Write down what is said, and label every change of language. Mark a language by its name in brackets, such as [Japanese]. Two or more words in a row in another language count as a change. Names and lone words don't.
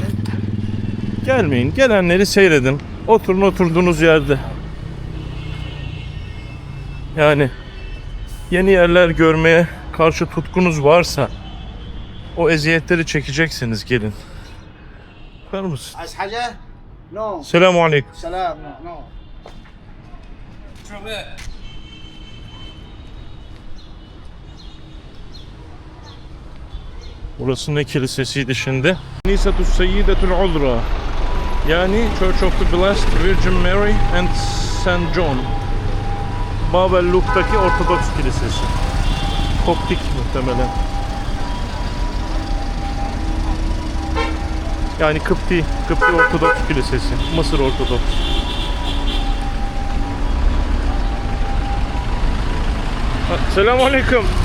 [Turkish] Gelmeyin. Gelenleri seyredin. Oturun oturduğunuz yerde. Yani yeni yerler görmeye karşı tutkunuz varsa o eziyetleri çekeceksiniz, gelin. Bakar mısın? [Arabic] عايز حاجة؟ نو سلام عليكم. سلام نو [Turkish] Burası ne kilisesiydi şimdi? Nisatu Sayyidetul Uzra. Yani Church of the Blessed Virgin Mary and Saint John. Babelluk'taki Ortodoks Kilisesi. Koptik muhtemelen. Yani Kıpti Ortodoks Kilisesi. Mısır Ortodoks. [Arabic] سلام عليكم.